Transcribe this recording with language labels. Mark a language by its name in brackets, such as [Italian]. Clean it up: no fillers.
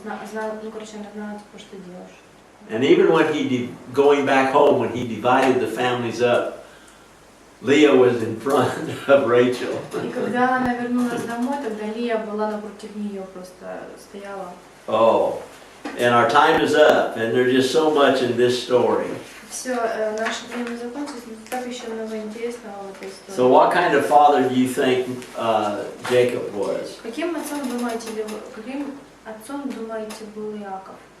[Russian] знала, ну, короче, она знала, типа, что делаешь. [English] And even when going back home, when he divided the families up, Leah was in front of Rachel. [Russian] И когда она вернулась домой, тогда Лия была напротив нее, просто стояла. [English] Oh, and our time is up, and there's just so much in this story. [Russian] Все, наше время закончилось, но так еще много интересного в этой истории. [English] So what kind of father do you think Jacob was? [Russian] Каким отцом думаете, был Иаков?